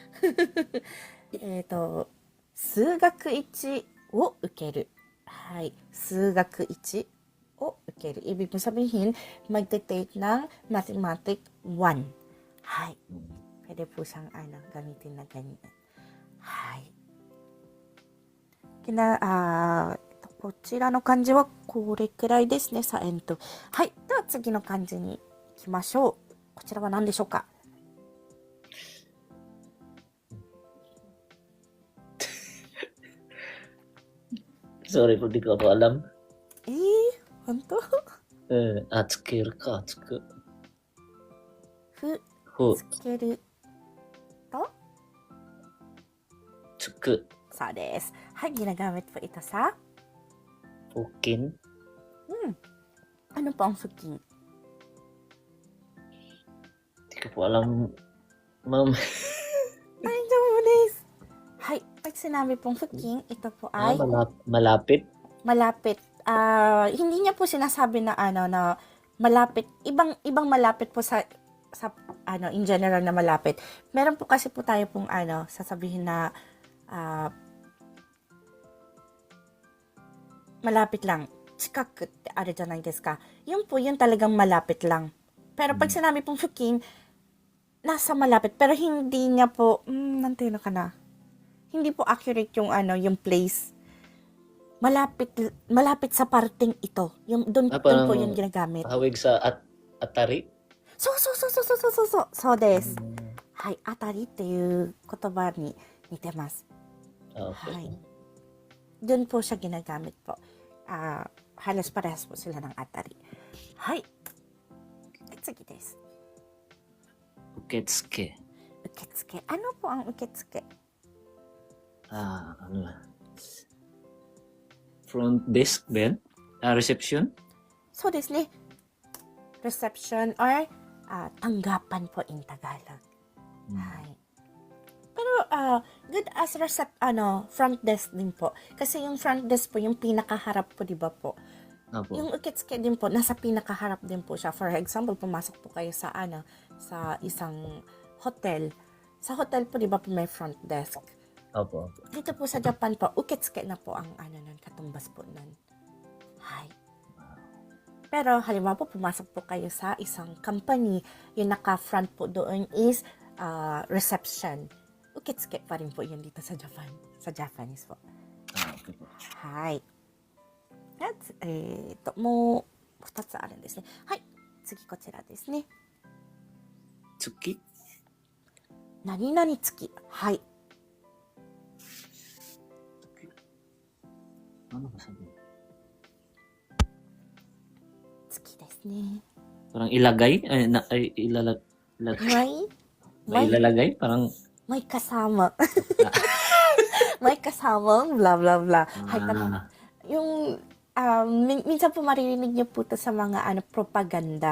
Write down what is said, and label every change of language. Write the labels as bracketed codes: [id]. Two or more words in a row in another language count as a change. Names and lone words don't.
[ja] 数学1を受ける. はい、数学1を受ける. [tl] Ibig mo sabihin, magte-take ng Mathematics 1. Hay. Pwede po siyang gamitin na ganyan. Hay. [ja] こちらの漢字はこれくらいですね、サエント。はい。では次の漢字に行きましょう。こちらは何でしょうか? [tl] Sorry po, di ko po alam. [ja] Honto? つけるか、つく. hu, つけると、 tsuku, そうです。 [tl] はい、ginagamit po ito sa, fukin, ano po ang fukin? Di ko po alam, ma'am. Ay, desu. Hay, pag sinabi pong fukin, ito po ay Malapit. malapit. Hindi niya po sinasabi na ano na malapit. Ibang malapit po sa ano in general na malapit. Meron po kasi po tayo pong ano sasabihin na malapit lang. [ja] Chikakuってあるじゃないですか. [tl] Yun po, yun talagang malapit lang. Pero pag sinabi pong fukin, nasa malapit. Pero hindi niya po, nantino ka na. Hindi po accurate yung ano, yung place. Malapit sa parting ito. Yung doon Parang po yung ginagamit. hawig sa atari. So. [ja] そうです。はい、あたりっていう言葉に似てます。 Okay. [tl] はい。Doon po siya ginagamit po. Halos parehas po sila ng atari. [ja] はい。次です。 Uketsuke. [tl] 受付。Ano po ang 受付? Ano na? Front desk ba yan? Reception? [ja] そうですね。 [tl] Reception or tanggapan po in Tagalog. Hay. Pero [en] good as front desk [tl] din po. Kasi yung [en] front desk [tl] po, yung pinakaharap po, di ba po? Apo. Yung uketsuke din po, nasa pinakaharap din po siya. [en] For example, [tl] pumasok po kayo sa sa isang hotel. Sa hotel po, di ba po may [en] front desk? [tl] Apo. Dito po sa Japan po, uketsuke na po ang nun, katumbas po nun. Hay. Pero halimbawa po, pumasok po kayo sa isang company, yung naka-front po doon is reception. Uketsuke pa rin po yun dito sa Japan. Sa Japanese po. Okay po. Hay. At, [ja] もう2つあるんですね。はい。次こちらですね。 Tsuki? 何々付き。はい。 [tl] Ano ba sabi? [ja] 付きですね。 [tl] Parang ilagay? May Ilalagay? Parang may kasama. May kasamang [en] blah blah blah. [tl] Hay, yung minsan po maririnig niyo po to sa mga propaganda.